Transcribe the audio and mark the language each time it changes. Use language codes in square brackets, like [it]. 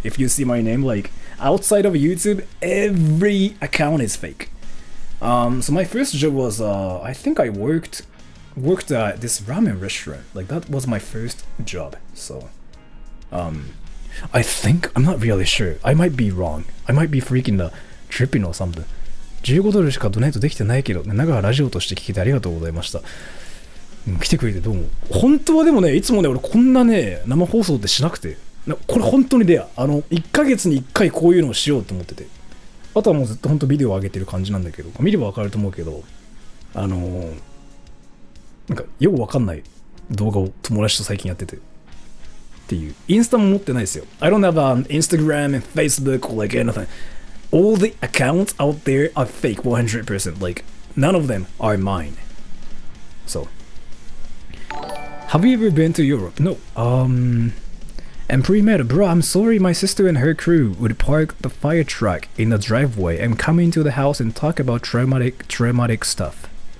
[en] If you see my name, like outside of YouTube, every account is fake. So my first job was I think I worked at this ramen restaurant. Like that was my first job. So I think, I'm not really sure. I might be wrong. I might be freaking tripping or something. [ja] 15ドルしかドネートできてないけど、長がラジオとして聞いてありがとうございました。来てくれてどうも。本当はでもね、いつもね、俺こんなね、生放送ってしなくて。これ本当にレア。 1ヶ月に1回こういうのをしようと思ってて。あとはもうずっと本当ビデオを上げてる感じなんだけど、見ればわかると思うけど、なんかよくわかんない動画を友達と最近やってて。っていう。インスタも持ってないですよ。 [en] I don't have an Instagram and Facebook or like anything. All the accounts out there are fake 100%. Like, none of them are mine. So, have you ever been to Europe? No. And pre-med, bro, I'm sorry my sister and her crew would park the fire truck in the driveway and come into the house and talk about traumatic stuff.